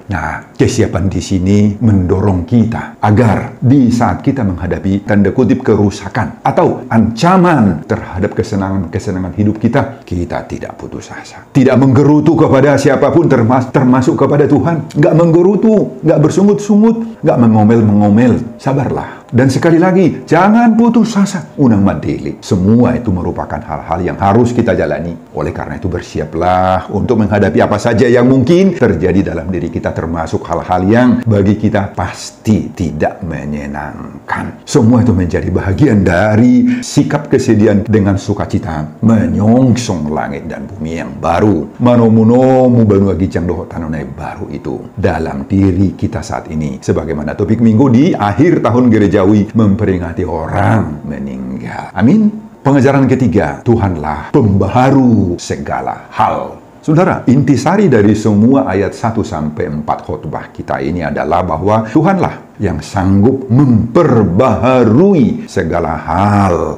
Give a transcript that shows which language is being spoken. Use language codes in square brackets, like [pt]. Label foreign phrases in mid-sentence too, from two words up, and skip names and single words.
[id] Nah, kesiapan di sini mendorong kita agar di saat kita menghadapi tanda kutip kerusakan atau ancaman terhadap kesenangan hidup kita, kita tidak putus asa. Tidak menggerutu kepada siapapun termasuk kepada Tuhan. Nggak menggerutu, nggak bersungut-sungut, nggak mengomel-mengomel. Sabarlah. Dan sekali lagi, jangan putus asa. [bbc] Unang madili. [id] Semua itu merupakan hal-hal yang harus kita jalani. Oleh karena itu bersiaplah untuk menghadapi apa saja yang mungkin terjadi dalam diri kita, termasuk hal-hal yang bagi kita pasti tidak menyenangkan. Semua itu menjadi bagian dari sikap kesedihan dengan sukacita menyongsong langit dan bumi yang baru. [bbc] Manomunomu banua gijang doho tanonai baru [id] itu dalam diri kita saat ini. Sebagaimana topik minggu di akhir tahun gereja memperingati orang meninggal. Amin. Pengajaran ketiga, Tuhanlah pembaharu segala hal. Saudara, intisari dari semua ayat 1-4 khotbah kita ini adalah bahwa Tuhanlah yang sanggup memperbaharui segala hal.